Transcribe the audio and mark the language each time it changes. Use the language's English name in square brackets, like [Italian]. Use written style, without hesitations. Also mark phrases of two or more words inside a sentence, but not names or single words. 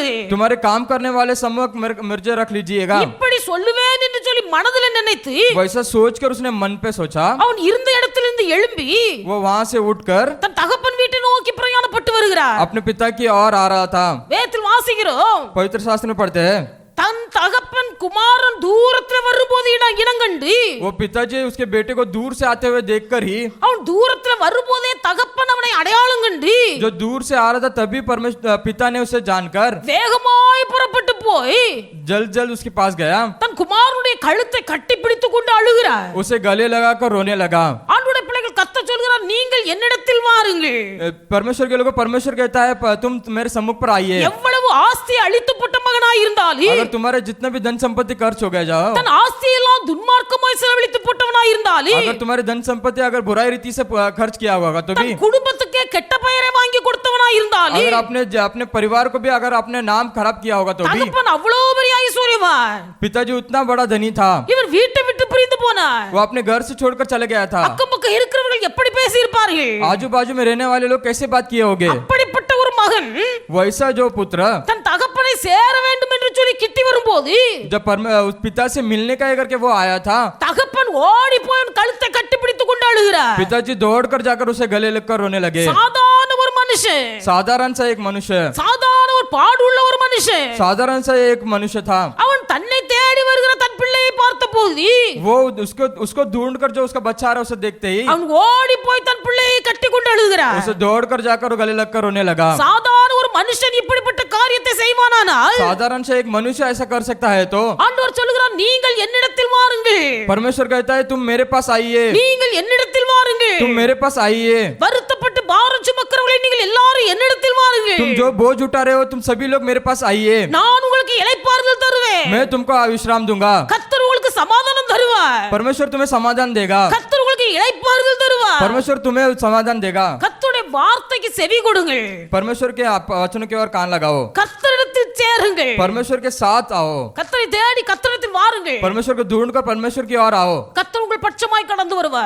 [Hindi] तुम्हारे काम करने वाले समूह मुझे रख लीजिएगा. [Tamil] இப்படி சொல்லுவேன் என்று சொல்லி மனதில் நினைத்து [Hindi] वैसा सोचकर उसने मन पे सोचा. [Tamil] அவன் இருந்த இடத்திலிருந்து எழும்பி [Hindi] वो वहाँ से उठकर [Tamil] தன் தகப்பன் வீட்டை நோக்கி பிரயாணப்பட்டு வருகிறார். [Hindi] अपने पिता की ओर आ रहा था. [Tamil] வேதத்தில் வாசிக்கிறோம், [Hindi] पवित्र शास्त्र में पढ़ते हैं, [Tamil] தன் தகப்பன் குமாரன் தூரத்தில் வரும்போது இனங்கண்டு [Hindi] वो पिताजी उसके बेटे को दूर से आते हुए देखकर ही, [Tamil] அவன் தூரத்தில் வரும்போதே தகப்பன் அவனை அடையாளம் கண்டு [Hindi] जो दूर से आ रहा था तभी पिता ने उसे जानकर [Tamil] வேகமாய் புறப்பட்டு போய் [Hindi] जल्द उसके पास गया. [Tamil] தன் குமாரனுடைய கழுத்தை கட்டி பிடித்துக் கொண்டு அழுகிறார். [Hindi] उसे गले लगाकर रोने लगा. [Tamil] ஆண்டவருடைய பிள்ளைகள் கத்த சொல்கிறார், நீங்கள் என்னிடத்தில் வாருங்கள். [Hindi] परमेश्वर के लोगों, परमेश्वर कहता है तुम मेरे सम्मुख पर आइए. [Tamil] எவ்வளவு ஆஸ்தி அழித்துப்பட்ட மகனாய் இருந்தாலும் [Hindi] अगर तुम्हारे जितना भी धन संपत्ति खर्च हो गया जाओ, [Tamil] தன் ஆஸ்தியெல்லாம் துன்மார்க்கமாய் செலவழித்து போட்டவனாய் இருந்தாலும் [Hindi] अगर तुम्हारे धन संपत्ति अगर बुराई रीति से खर्च किया होगा तो भी, [Tamil] தன் குடும்பத்துக்கே கெட்ட பெயரை வாங்கி கொடுத்தவனாய் இருந்தாலும் [Hindi] अगर अपने परिवार को भी अगर अपने नाम खराब किया होगा तो भी, [Tamil] தகப்பன் அவ்வளவு பெரிய ஐஸ்வர்யவான், [Hindi] पिताजी उतना बड़ा धनी था, [Tamil] இவர் வீட்டை விட்டு பிரிந்து போனார். [Hindi] वो अपने घर से छोड़कर चले गया था. [Tamil] அக்கம் பக்கம் இருக்கிறவர்கள் எப்படி பேசி இருப்பார்கள்? [Hindi] आजू बाजू में रहने वाले लोग कैसे बात किए होंगे? [Tamil] அப்படிப்பட்ட ஒரு மகன் [Hindi] वैसा जो पुत्र [Tamil] தன் தகப்பனை சேர வேண்டும் என்று சொல்லி கிட்டி வரும்போது [Hindi] जब उस पिता से मिलने का करके वो आया था, [Tamil] தகப்பன் ஓடி போய் அவன் கழுத்தை கட்டி பிடித்துக் கொண்டு அழுகிறார். [Hindi] पिताजी दौड़कर जाकर उसे गले लगकर रोने लगे. [Tamil] சாதாரண ஒரு மனுஷன், [Hindi] साधारण सा एक मनुष्य, [Tamil] சாதாரண ஒரு பாடுள்ள ஒரு மனுஷன், [Hindi] साधारण सा एक मनुष्य था. [Tamil] அவன் தன்னை தேடி வருகிற தன் பிள்ளையை பார்த்த போது [Hindi] वो उसको ढूंढकर जो उसका बच्चा आ रहा है उसे देखते ही [Tamil] அவன் ஓடி போய் தன் பிள்ளையை கட்டி கொண்டு அழுகிறார். [Hindi] उसे दौड़कर जाकर गले लगकर रोने लगा. [Tamil] சாதாரண ஒரு மனுஷன் இப்படிப்பட்ட காரியத்தை செய்வானானால் [Hindi] साधारण से एक मनुष्य ऐसा कर सकता है तो [Tamil] ஆண்டவர் சொல்லுகிறார், நீங்கள் என்னிடத்தில் வாருங்கள், [Hindi] परमेश्वर कहता है तुम मेरे पास आइए, [Tamil] நீங்கள் என்னிடத்தில் வாருங்கள். [Hindi] तुम मेरे पास आइए. [Tamil] வருத்தப்பட்டு பாரம் சுமக்கிறவர்களே நீங்கள் எல்லாரும் என்னிடத்தில் வாருங்கள், [Hindi] तुम जो बोझ उठा रहे हो तुम सभी लोग मेरे पास आइए. [Tamil] நான் உங்களுக்கு இளைப்பாறுதல் தருவேன். [Hindi] मैं तुमको विश्राम दूंगा. [Tamil] கர்த்தர் உங்களுக்கு சமாதானம் தருவார். [Hindi] परमेश्वर तुम्हें समाधान देगा. [Tamil] கர்த்தர் உங்களுக்கு இளைப்பாறுதல் தருவார். [Hindi] परमेश्वर तुम्हें समाधान देगा. [Tamil] கர்த்தருடைய வார்த்தைக்கு செவி கொடுங்கள். [Hindi] परमेश्वर के वचनों की ओर कान लगाओ. [Tamil] கர்த்தரிடத்தில் சேருங்கள். [Hindi] परमेश्वर के साथ आओ. [Tamil] கர்த்தரை தேடி கர்த்தரிடத்தில் வாருங்கள். [Hindi] परमेश्वर को ढूंढकर परमेश्वर की ओर आओ. [Tamil] கர்த்தர் உங்கள் உங்கள் பட்சமாய் கடந்து வருவார்.